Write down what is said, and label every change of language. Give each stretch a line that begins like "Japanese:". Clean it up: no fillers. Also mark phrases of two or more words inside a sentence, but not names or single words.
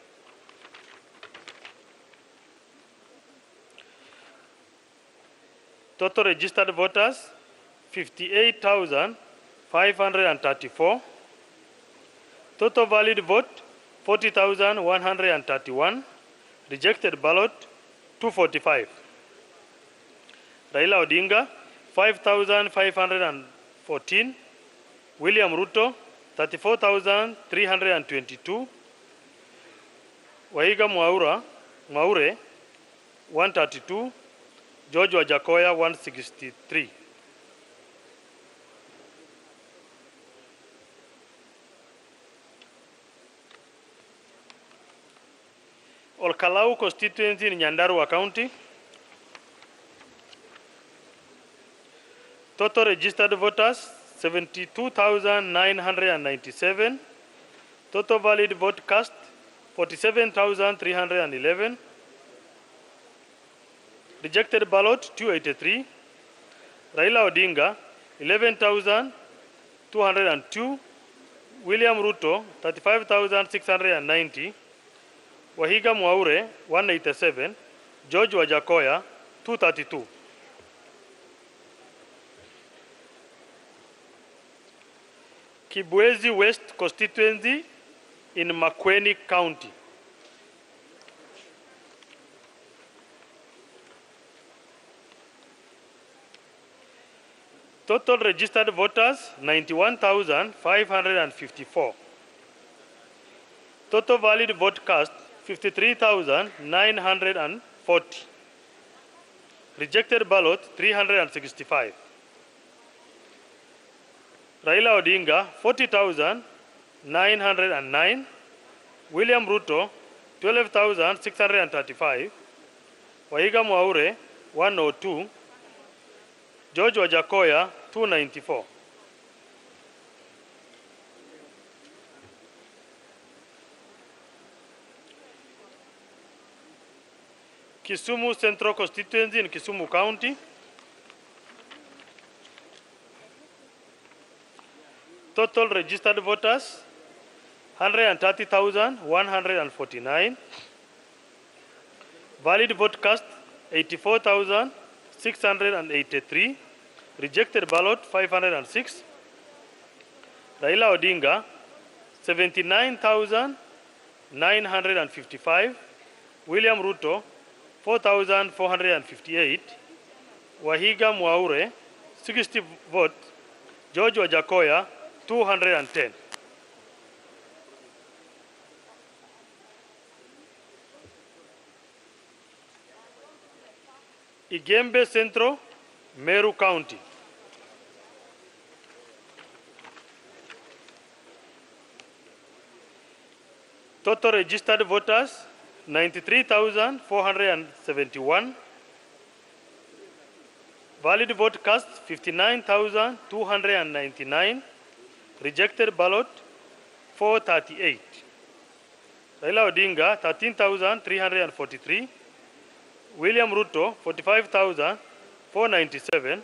English: Total registered voters 58,534. Total valid vote 40,131. Rejected ballot 245. Raila Odinga 5,514. William Ruto 34,322. Wahiga Mwaure 132. George Wajakoya 163. Olkalau constituency in Nyandarua County. Total registered voters 72,997. Total valid vote cast 47,311. Rejected ballot 283. Raila Odinga 11,202. William Ruto 35,690. Wahiga Mwaure 187. George Wajakoya 232. Kibwezi West constituency in Makueni County. Total registered voters 91,554. Total valid vote cast 53,940. Rejected ballot 365. Raila Odinga 40,909. William Ruto 12,635. Wahiga Mwaure 102. George Wajakoya 294. Kisumu Central Constituency in Kisumu County. Total registered voters 130,149. Valid vote cast 84,683. Rejected ballot 506. Raila Odinga 79,955. William Ruto 4,458. Wahiga Mwaure 60 votes. George Wajakoya 210. Igembe Central, Meru County. Total registered voters 93,471. Valid vote cast 59,299. Rejected ballot 438. Raila Odinga 13,343. William Ruto 45,497.